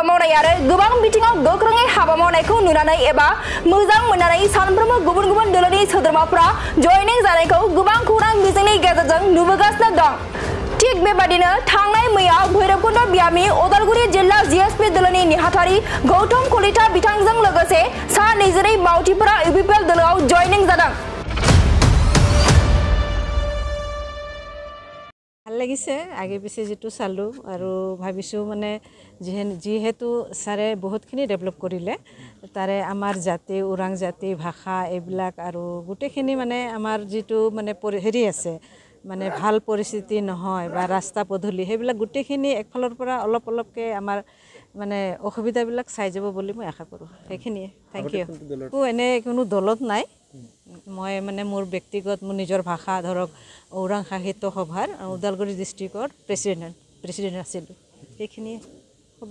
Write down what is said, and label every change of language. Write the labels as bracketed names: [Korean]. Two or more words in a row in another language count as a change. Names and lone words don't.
[Bodo] मावनाय आरो गोबां बिथिङाव गोख्रोङै हाबा मावनायखौ नुनानै एबा मोजां मोननानै सानफ्रोमबो गुबुन गुबुन दोलोनि सोद्रोमाफोरा जयनिं जानायखौ गोबां खौरां बिजोंनि गेजेरजों नुबोगासिनो दं थिग बेबादिनो थांनाय मैया भैरबकुंड बियाबनि अदालगुरि जिल्ला जीएसपी दोलोनि नेहाथारि गौतम कलिता बिथांजों लोगोसे सा 22 मावथिफोरा इउपिपिएल दोलोआव जयनिं जादों [Assamese] ভাল লাগিছে আগে পিছে যেটো চালো আৰু ভাবিছো মানে যেহেতু সাৰে বহুতখিনি ডেভেলপ কৰিলে তাৰে আমাৰ জাতি ওৰাং জাতি ভাষা এইবিলাক আৰু গুটেখিনি মানে আমাৰ যেটো মানে হেৰি আছে মানে ভাল পৰিস্থিতি নহয় বা ৰাস্তা পদূলি সেইবিলাক গুটেখিনি একফালৰ পৰা অলপকে আমাৰ মানে অসুবিধাবিলাক চাই যাব বুলি মই আশা কৰো সেইখিনি [English] thank you [Assamese] এনে কোনো দলত নাই মই মানে মোৰ ব্যক্তিগত মোৰ নিজৰ ভাষা ধৰক ওৰাং সাহিত্য সভাৰ ওদালগুৰি [English] district president [Assamese] আছিল সেইখিনি হ'ব